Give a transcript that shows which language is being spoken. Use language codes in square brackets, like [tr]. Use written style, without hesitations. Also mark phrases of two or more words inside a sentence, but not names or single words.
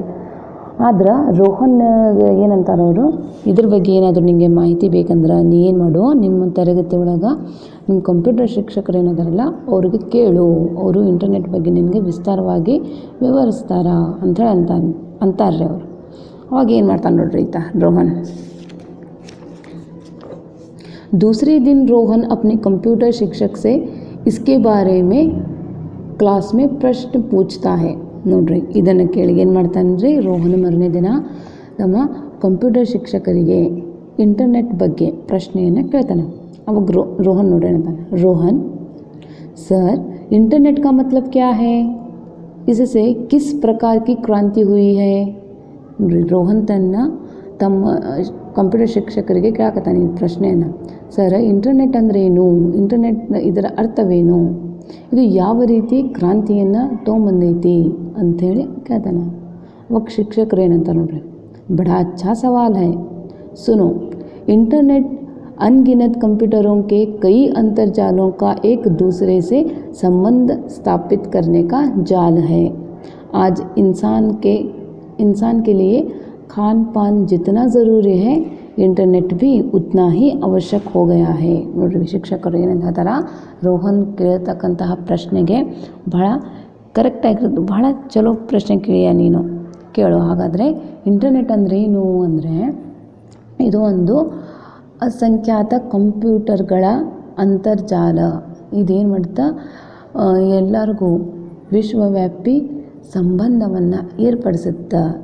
[kn] ಆದ್ರೆ ರೋಹನ್ ಏನಂತಾರೆ ಅವರು, ಇದ್ರ ಬಗ್ಗೆ ಏನಾದರೂ ನಿಮಗೆ ಮಾಹಿತಿ ಬೇಕಂದ್ರೆ ನೀ ಏನು ಮಾಡು, ನಿಮ್ಮ ತರಗತಿ ಒಳಗೆ ನಿಮ್ಮ ಕಂಪ್ಯೂಟರ್ ಶಿಕ್ಷಕರು ಏನಾದಾರಲ್ಲ ಅವ್ರಿಗೆ ಕೇಳು, ಅವರು ಇಂಟರ್ನೆಟ್ ಬಗ್ಗೆ ನಿನಗೆ ವಿಸ್ತಾರವಾಗಿ ವಿವರಿಸ್ತಾರ ಅಂಥೇಳಿ ಅಂತಾರ್ರಿ ಅವರು. ಅವಾಗ ಏನು ಮಾಡ್ತಾನೆ ನೋಡ್ರಿ ಈತ रोहन. [hi] दूसरे दिन रोहन अपने कंप्यूटर शिक्षक से इसके बारे में क्लास में प्रश्न पूछता है. [kn] ನೋಡ್ರಿ, ಇದನ್ನು ಕೇಳಿ ಏನು ಮಾಡ್ತಾನೆ ರೀ ರೋಹನ್ ಮರನೇ ದಿನ ನಮ್ಮ ಕಂಪ್ಯೂಟರ್ ಶಿಕ್ಷಕರಿಗೆ ಇಂಟರ್ನೆಟ್ ಬಗ್ಗೆ ಪ್ರಶ್ನೆಯನ್ನು ಕೇಳ್ತಾನೆ. ಅವಾಗ रोहन ನೋಡ್ರಿ ಅಂತಾನೆ, [hi] रोहन सर इंटरनेट का मतलब क्या है, इससे किस प्रकार की क्रांति हुई है. [kn] ನೋಡ್ರಿ, ರೋಹನ್ ತಮ್ಮ ಕಂಪ್ಯೂಟರ್ ಶಿಕ್ಷಕರಿಗೆ ಕೇಳಕತ್ತಾನೆ ಈ ಪ್ರಶ್ನೆಯನ್ನು. ಸರ್, ಇಂಟರ್ನೆಟ್ ಅಂದರೆ ಏನು, ಇಂಟರ್ನೆಟ್ ಇದರ ಅರ್ಥವೇನು, ಇದು ಯಾವ ರೀತಿ ಕ್ರಾಂತಿಯನ್ನು ತೊಗೊಂಬಂದೈತಿ ಅಂಥೇಳಿ ಕೇಳ್ತಾನೆ. ಅವಾಗ ಶಿಕ್ಷಕರು ಏನಂತ ನೋಡ್ರಿ, [hi] ಬड़ा अच्छा सवाल है, सुनो. इंटरनेट अनगिनत कंप्यूटरों के कई अंतर्जालों का एक दूसरे से संबंध स्थापित करने का जाल है. आज इंसान के लिए खान पान जितना ज़रूरी है, इंटरनेट भी उतना ही आवश्यक हो गया है. [kn] ನೋಡ್ರಿ, ಶಿಕ್ಷಕರು ಏನಂತ ಹೇಳ್ತಾರ, ರೋಹನ್ ಕೇಳ್ತಕ್ಕಂತಹ ಪ್ರಶ್ನೆಗೆ ಭಾಳ ಕರೆಕ್ಟಾಗಿರೋದು, ಭಾಳ ಚಲೋ ಪ್ರಶ್ನೆ ಕೇಳಿಯ ನೀನು, ಕೇಳು. ಹಾಗಾದರೆ ಇಂಟರ್ನೆಟ್ ಅಂದರೆ ಏನು ಅಂದರೆ ಇದು ಒಂದು ಅಸಂಖ್ಯಾತ ಕಂಪ್ಯೂಟರ್ಗಳ ಅಂತರ್ಜಾಲ ಇದೇನು ಮಾಡ್ತಾ ಎಲ್ಲರಿಗೂ ವಿಶ್ವವ್ಯಾಪಿ ಸಂಬಂಧವನ್ನು ಏರ್ಪಡಿಸುತ್ತಾ